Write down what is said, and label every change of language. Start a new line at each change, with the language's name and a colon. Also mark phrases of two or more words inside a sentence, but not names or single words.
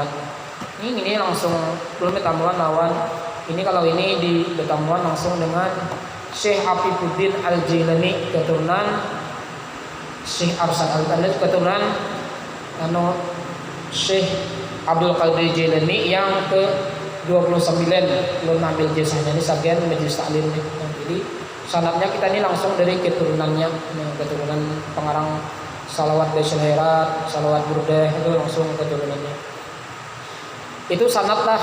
Banjar: Ini langsung belum betamuan lawan.
Indonesian: Ini kalau ini di betamuan langsung dengan Syekh Hafizuddin Al-Jilani keturunan Syekh Arsad Al-Bandar keturunan Syekh Abdul Qadir Jilani yang ke-29. Belum ambil jasanya ini sagian majelis taklim nih. Jadi sanadnya kita ini langsung dari keturunannya, keturunan pengarang salawat Basyirul Khairat, salawat Burdah itu langsung keturunannya. Itu sanad lah.